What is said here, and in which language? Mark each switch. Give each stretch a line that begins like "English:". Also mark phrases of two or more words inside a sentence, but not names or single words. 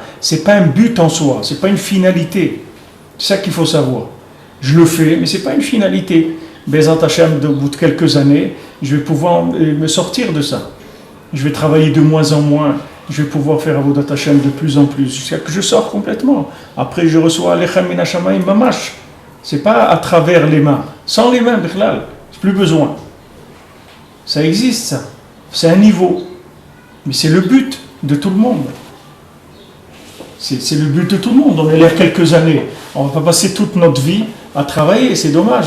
French: Ce n'est pas un but en soi, ce n'est pas une finalité. C'est ça qu'il faut savoir. Je le fais, mais ce n'est pas une finalité.
Hebrew: בעזרת השם,
French: au bout de quelques années, je vais pouvoir me sortir de ça. Je vais travailler de moins en moins. Je vais pouvoir faire
Hebrew: עבודת השם
French: de plus en plus, jusqu'à que je sors complètement. Après, je reçois
Hebrew: לחם מן השמים ממש.
French: C'est pas à travers les mains. Sans les mains, Bichlal, j'ai plus besoin. Ça existe, ça. C'est un niveau. Mais c'est le but de tout le monde. C'est le but de tout le monde. On est là quelques années. On ne va pas passer toute notre vie à travailler, c'est dommage.